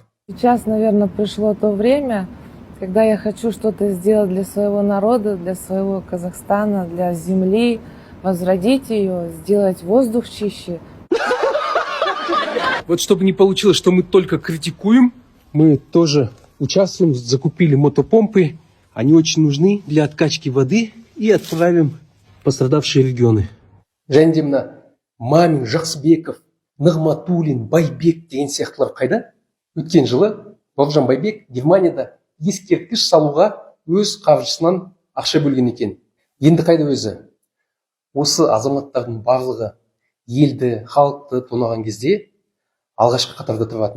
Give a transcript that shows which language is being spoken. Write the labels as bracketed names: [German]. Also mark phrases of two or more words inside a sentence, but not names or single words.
[Russian] Сейчас, наверное, пришло то время, когда я хочу что-то сделать для своего народа, для своего Казахстана, для земли, возродить ее, сделать воздух чище. Вот чтобы не получилось, что мы только критикуем, мы тоже участвуем, закупили мотопомпы. Они очень нужны для откачки воды и отправим в пострадавшие регионы. [Kazakh] Және мына Мамин, Жақсыбеков, Нығматулин, Байбек деген сияқтылар қайда? Өткен жылы Бауыржан Байбек Германияда ескерткіш салуға өз қаржысынан ақша бөлген екен. Енді қайда өзі? Осы азаматтардың барлығы елді, халықты тонаған кезде алғашқы қатарда тұратын.